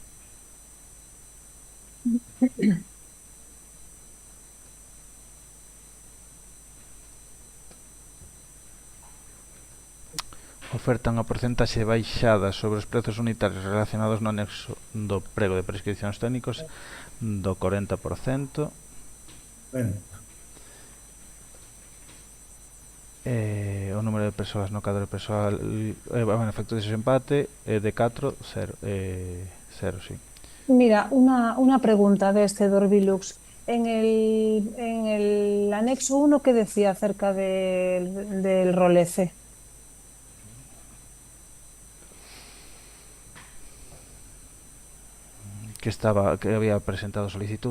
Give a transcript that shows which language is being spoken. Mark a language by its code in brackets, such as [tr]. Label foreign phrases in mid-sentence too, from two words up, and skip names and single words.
[gl] Oferta unha porcentaxe baixada sobre os prezos unitarios relacionados no anexo do prego de prescripcións técnicos do 40%. [es] Bueno, [gl] O número de persoas no cadro persoal en efecto de desempate é de 4, 0, 0, sí. [es] Mira, una pregunta de este Dorbilux. En el anexo 1, ¿qué decía acerca del rolece? Que había presentado solicitud.